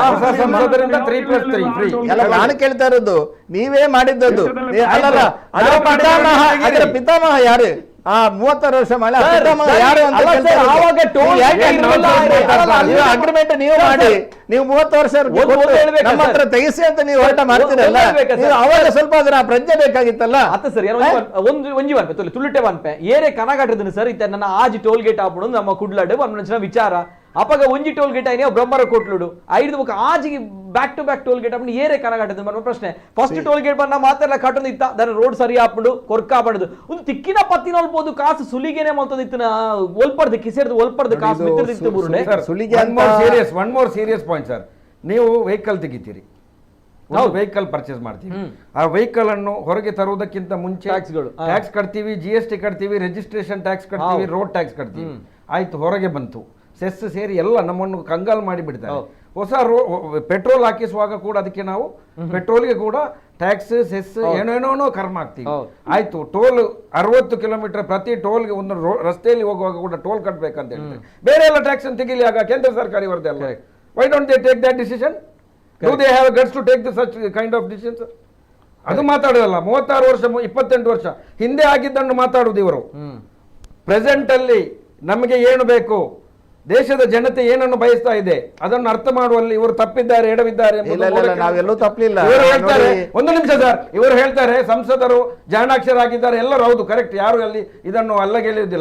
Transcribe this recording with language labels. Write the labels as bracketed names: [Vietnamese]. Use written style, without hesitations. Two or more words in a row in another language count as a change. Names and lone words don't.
[Kannada] ನಾನು ಕೇಳ್ತಾ ಇರೋದು ನೀವೇ ಮಾಡಿದ್ದದ್ದು ಅಲ್ಲಲ್ಲ. ಅದರ ಪಿತಾಮಹ ಯಾರು? 36 ವರ್ಷ ಮಳೆ ಯಾರು ಅಂತ ಅಗ್ರಿಮೆಂಟ್ ನೀವು ಮಾಡಿ, ನೀವು 30 ವರ್ಷ ನಮ್ಮ ಹತ್ರ ತೆಗಿಸಿ ಅಂತ ನೀವು ಹೋರಾಟ ಮಾಡ್ತೀರಲ್ಲ, ಅವಾಗ ಸ್ವಲ್ಪ ಅದರ ಪ್ರಜ್ಞೆ ಬೇಕಾಗಿತ್ತಲ್ಲ. [Tulu] ಅತ್ತ ಸರ್ ಒಂಜಿ ವನ್ಪೆ ತುಳುಟೆ ವನ್ಪೆ ಏರೆ ಕನಗಾಟದ ಸರ್ ಇತ್ತ ನನ್ನ ಆಜಿ [English] toll gate [Tulu] ಆಪುಡು ನಮ್ಮ ಕುಡ್ಲಾಡು ಒಂದ್ ವಿಚಾರ ಅಪ್ಪಗ ಒಂಜಿ [English] toll gate [Tulu] ಆಯ್ನೆ ಬ್ರಹ್ಮರ ಕೋಟ್ಲುಡು 5 ಮುಖ ಆಜಿಗೆ [English] back to back toll gate [Tulu] ಆಪುಂಡು ಏರೆ ಕನಗಾಟದ ಬರುವ ಪ್ರಶ್ನೆ. [English] first toll gate [Tulu] ಬಂದ ಮಾತೆಲ್ಲ ಕಟ್ಟೊಂದು ಇತ್ತ ದನ ರೋಡ್ ಸರಿ ಆಪುಂಡು ಕೊರ್ಕ ಆಪಣದು ಒಂದು ತಿಕ್ಕಿನ ಪತ್ತಿನ ಒಲ್ಬೋದು ಕಾಸು ಸುಲಿಗೆನೆ ಮಲ್ತದ ಇತ್ತನ ಒಲ್ಪರ್ದು ಕಿಸೆರ್ದು ಒಲ್ಪರ್ದು ಕಾಸು ಮಿತ್ರದಿತ್ತು ಬುರುಡೆ ಸುಲಿಗೆ. [English] one more serious point [Kannada] ಸರ್, ನೀವು ವೆಹಿಕಲ್ ತೆಗಿತೀರಿ, [English] vehicle purchase [Kannada] ಮಾಡ್ತೀವಿ, ಆ ವೆಹಿಕಲ್ ಅನ್ನು ಹೊರಗೆ ತರುವುದಕ್ಕಿಂತ ಮುಂಚೆ ಟ್ಯಾಕ್ಸ್ ಕಟ್ತೀವಿ, GST ಕಟ್ತೀವಿ, [English] registration tax [Kannada] ಕಟ್ತೀವಿ, [English] road tax [Kannada] ಕಟ್ತೀವಿ. ಆಯ್ತು, ಹೊರಗೆ ಬಂತು, ಸೆಸ್ ಸೇರಿ ಎಲ್ಲ ನಮ್ಮನ್ನು ಕಂಗಾಲ್ ಮಾಡಿ ಬಿಡ್ತಾರೆ. ಹೊಸ ಪೆಟ್ರೋಲ್ ಹಾಕಿಸುವಾಗ ಕೂಡ ಅದಕ್ಕೆ ನಾವು ಪೆಟ್ರೋಲ್ಗೆ ಕೂಡ [English] tax cess [Kannada] ಏನೇನೋ ಕರ್ಮ ಹಾಕ್ತೀವಿ. ಆಯ್ತು, ಟೋಲ್ 60 ಕಿಲೋಮೀಟರ್ ಪ್ರತಿ ಟೋಲ್ಗೆ ಒಂದು ರಸ್ತೆಯಲ್ಲಿ ಹೋಗುವಾಗ ಕೂಡ ಟೋಲ್ ಕಟ್ಬೇಕಂತ ಹೇಳ್ತಾರೆ. ಬೇರೆ ಎಲ್ಲ ಟ್ಯಾಕ್ಸ್ ಅನ್ನು ತೆಗಿಲಿ, ಆಗ ಕೇಂದ್ರ ಸರ್ಕಾರ ಇವರದೆಲ್ಲ. [English] Why don't they take that decision? Do they have guts to take the such kind of decisions? [Kannada] ಅದು ಮಾತಾಡೋದಲ್ಲ. 36 ವರ್ಷ 28 ವರ್ಷ ಹಿಂದೆ ಆಗಿದ್ದನ್ನು ಮಾತಾಡುವುದು ಇವರು. ಪ್ರೆಸೆಂಟ್ ಅಲ್ಲಿ ನಮಗೆ ಏನು ಬೇಕು, ದೇಶದ ಜನತೆ ಏನನ್ನು ಬಯಸ್ತಾ ಇದೆ ಅದನ್ನು ಅರ್ಥ ಮಾಡುವಲ್ಲಿ ಇವರು ತಪ್ಪಿದ್ದಾರೆ, ಎಡವಿದ್ದಾರೆ. ನಾವೆಲ್ಲೂ ತಪ್ಪಲಿಲ್ಲ. ಇವರು ಹೇಳ್ತಾರೆ, ಒಂದು ನಿಮಿಷ ಸರ್, ಇವರು ಹೇಳ್ತಾರೆ ಸಂಸದರು ಜಾಣಾಕ್ಷರಾಗಿದ್ದಾರೆ, ಎಲ್ಲರೂ ಹೌದು, ಕರೆಕ್ಟ್, ಯಾರು ಅಲ್ಲಿ ಇದನ್ನು ಅಲ್ಲಗೆಳೆಯುವುದಿಲ್ಲ.